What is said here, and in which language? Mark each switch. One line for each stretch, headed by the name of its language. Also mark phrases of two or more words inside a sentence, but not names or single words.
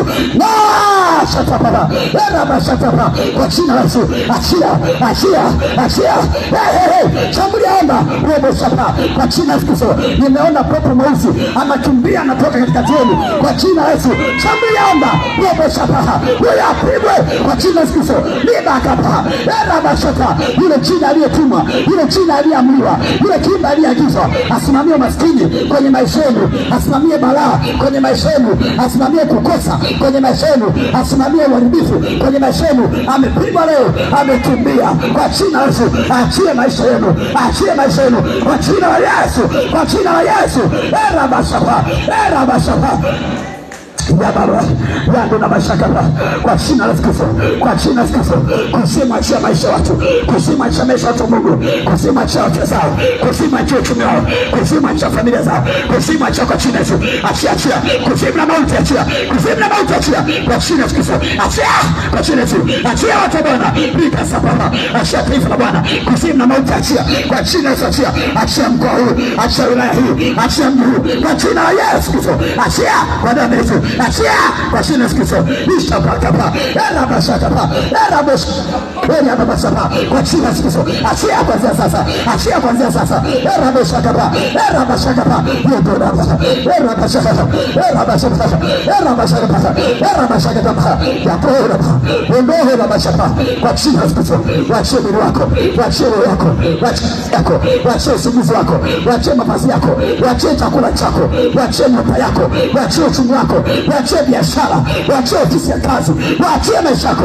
Swahili: Na shatapa era bashatapa kwa jina Yesu. Achia, achia, achia. Shambulia omba robo sapa kwa jina Yesu. Nimeona pepo mweusi anakimbia anatoka katikati yenu kwa jina la Yesu. Shambulia omba robo sapa, wewe apigwe kwa jina la Yesu. Liba kapa era bashata, yule jina aliyetumwa, yule jina aliyeamriwa, yule kimba aliyeagizwa asimamie maskini kwenye maisha yenu, asimamie balaa kwenye maisha yenu, asimamie kukosa kwenye maisha yenu, asimamie uharibifu kwenye maisha yenu, amepigwa leo, amekimbia kwa jina la Yesu. Achie maisha yenu, achie maisha yenu kwa jina la Yesu, kwa jina la Yesu. Era bashapa, era bashapa ya baba yangu na mashakapa kwa jina la Yesu, kwa jina la Yesu. Kusema achia maisha watu, kusema achia maisha watu Mungu, kusema achia watu zao, kusema achia uchumi wao, kusema achia familia zao, kusema achia kwa jina la Yesu. Achia, achia kusema na mauti, achia kusema na mauti, achia kwa jina la Yesu. Achia kwa jina la Yesu, achia watu Bwana, rika sapapa, achia taifa la Bwana, kusema na mauti, achia kwa jina la Yesu. Achia, achia mkoa huu, achia wilaya hii, achia mji huu kwa jina la Yesu Kristo. Achia kwa damu ya Yesu, achia kwa jina la Yesu. Ishapakapa era bashakapa era bosh era babasapa kwa jina la Yesu. Achia kuanzia sasa, achia kuanzia sasa. Era bashakapa era bashakapa yodo baba era bashakapa era bashakapa era bashakapa era bashakapa ya bora ndio la bashakapa kwa jina la Yesu. Wachie mwili wako, wachie roho yako, wachie usingizi wako, wachie mavazi yako, wachie chakula chako, wachie nyumba yako, wachie uchumi wako, wachie biashara, wachie ofisi ya kazi, wachie maisha yako.